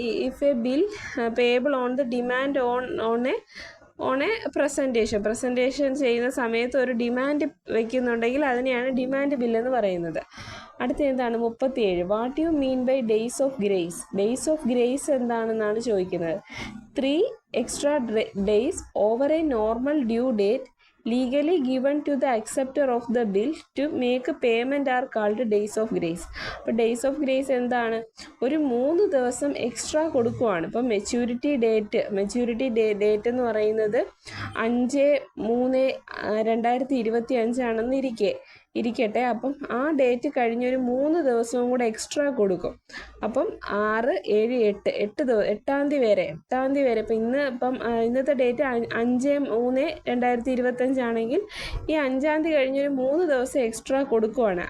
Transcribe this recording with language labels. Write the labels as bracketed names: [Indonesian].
[English] if a bill payable on the demand on a presentation [Malayalam] ചെയ്യുന്ന സമയത്ത് ഒരു demand വയ്ക്കുന്നുണ്ടെങ്കിൽ അതിനെയാണ് ഡിമാൻഡ് ബിൽ എന്ന് പറയുന്നത്. അടുത്ത എന്താണ് [English] 37. What you mean by days of grace? [Malayalam] Days of grace എന്താണെന്നാണ് ചോദിക്കുന്നത്. [English] 3 extra days over a normal due date legally given to the acceptor of the bill to make a payment are called days of grace. [Malayalam] അപ്പോൾ days of grace എന്താണ്? ഒരു 3 ദിവസം extra കൊടുക്കുവാണ്. ഇപ്പം maturity date എന്ന് പറയുന്നത് 5/3/2025 ആണെന്നിരിക്കെ ഇരിക്കട്ടെ. അപ്പം ആ ഡേറ്റ് കഴിഞ്ഞൊരു 3 ദിവസവും കൂടെ എക്സ്ട്രാ കൊടുക്കും. അപ്പം 6, 7, 8 8 തീയതി വരെ ഇപ്പം ഇന്നത്തെ ഡേറ്റ് 5/3/2025 ആണെങ്കിൽ ഈ 5 തീയതി കഴിഞ്ഞൊരു 3 ദിവസം എക്സ്ട്രാ കൊടുക്കുവാണ്.